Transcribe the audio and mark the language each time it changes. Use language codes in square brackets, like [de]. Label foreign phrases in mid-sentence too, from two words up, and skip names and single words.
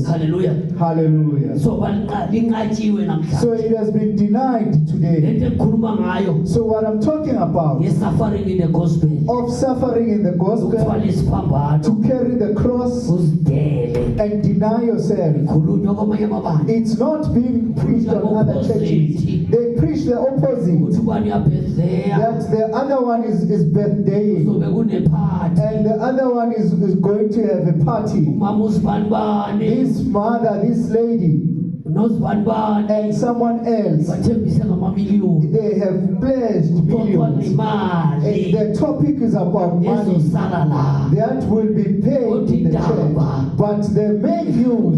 [nd] Hallelujah. Hallelujah. So linqatshiwe So namhlanje. [en] it has been denied today. [nd] Lento engikhuluma ngayo [en] So what I'm talking about, is suffering in the gospel. of suffering in the gospel, [nd] Ukuthwala isiphambano, [en] to carry the cross [nd] uzidele. [en] and deny yourself. [nd] Khulunywa kwamanye amabandla. [en] It's not being preached on other churches. They preach the opposite. [nd] Ukuthi ubani uyabhedleya, [en] That the other one is birthday [nd] kuzobe kunephathi. [en] and the other one is going to have a party. [nd] Umama uzibani bani, [en] This mother, this lady, [nd] nozibani bani, [en] and someone else, [nd] bathembise ngamamiliyoni. [en] they have pledged [nd] Kuxoxwa [en] millions. And [nd] ngemali [en] the topic is about money ezosala la. that will be paid in the church. But the main news,